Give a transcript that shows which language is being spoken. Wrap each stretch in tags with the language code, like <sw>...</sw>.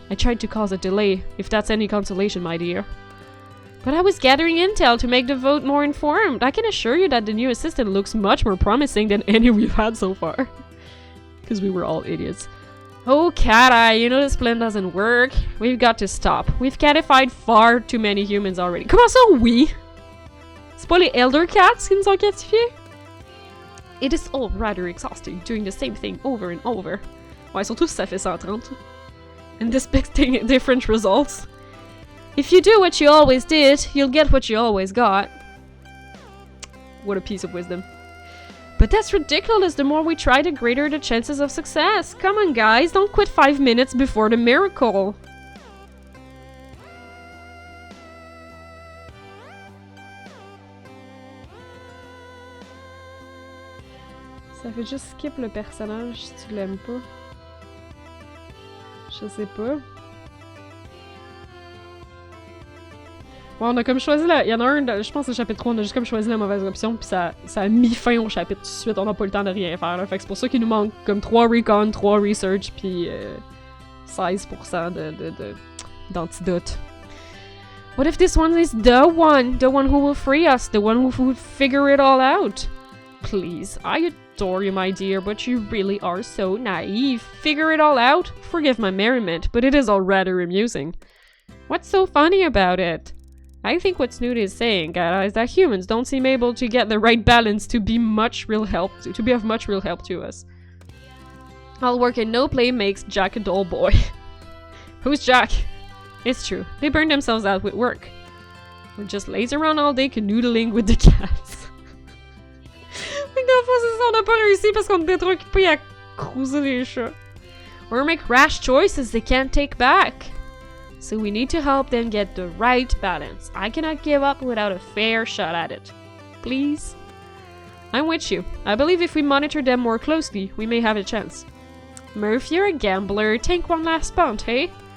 <en>I tried to cause a delay, if that's any consolation, my dear. But I was gathering intel to make the vote more informed. I can assure you that the new assistant looks much more promising than any we've had so far. Because we were all idiots. Oh, Cat-Eye, you know this plan doesn't work. We've got to stop. We've catified far too many humans already.</en> <fr>Comment ça, oui? C'est pas les Elder Cats qui nous ont catifiés?</fr> <en>It is all rather exhausting, doing the same thing over and over.</en> <fr>Ouais, surtout si ça fait 130.</fr> <en>And expecting different results. If you do what you always did, you'll get what you always got. What a piece of wisdom. But that's ridiculous. The more we try, the greater the chances of success. Come on, guys. Don't quit 5 minutes before the miracle.</en> <fr>Ça fait juste skip le personnage si tu l'aimes pas. Je sais pas. Ouais, on a comme choisi la... Il y en a un, je pense que le chapitre 3, on a juste comme choisi la mauvaise option, puis ça a mis fin au chapitre tout de suite, on n'a pas le temps de rien faire, là. Fait que c'est pour ça qu'il nous manque comme 3 recon, 3 research, puis 16% d'antidote.</fr> <en>What if this one is the one who will free us, the one who will figure it all out? Please, I adore you, my dear, but you really are so naive. Figure it all out? Forgive my merriment, but it is all rather amusing. What's so funny about it? I think what Snoot is saying, is that humans don't seem able to get the right balance to be of much real help to us. All work and no play makes Jack a dull boy. Who's Jack? It's true, they burn themselves out with work. Or just laze around all day canoodling with the cats.</en> <fr>Fait que dans le fond, c'est ça, on n'a pas réussi parce qu'on était trop occupés à cruiser les chats.</fr> <en>Or make rash choices they can't take back. So we need to help them get the right balance. I cannot give up without a fair shot at it. Please? I'm with you. I believe if we monitor them more closely, we may have a chance. Murph, you're a gambler. Take one last punt, hey?</en>